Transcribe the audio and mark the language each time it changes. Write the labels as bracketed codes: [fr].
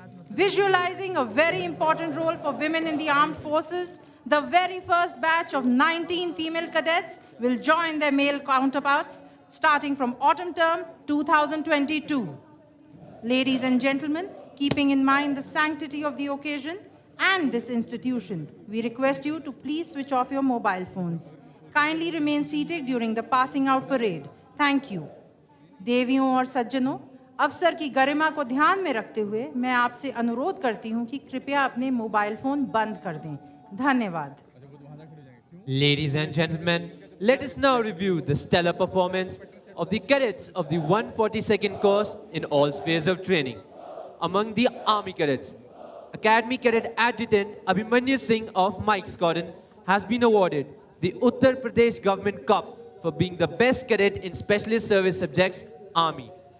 [en] Visualizing a very important role for women in the armed forces, the very first batch of 19 female cadets will join their male counterparts starting from autumn term 2022. Ladies and gentlemen, keeping in mind the sanctity of the occasion and this institution, we request you to please switch off your mobile phones. Kindly remain seated during the passing out parade. Thank you. [hi] देवियों और सज्जनों, अवसर की गरिमा को ध्यान में रखते हुए मैं आपसे अनुरोध करती हूं कि कृपया अपने मोबाइल फोन बंद कर दें. धन्यवाद. [en] Ladies and gentlemen, let us now review the stellar performance of the cadets of the 142nd course in all spheres of training. Among the Army cadets, Academy Cadet Adjutant Abhimanyu Singh of Mike's Cordon has been awarded the Uttar Pradesh Government Cup for being the best cadet in Specialist Service Subjects, Army.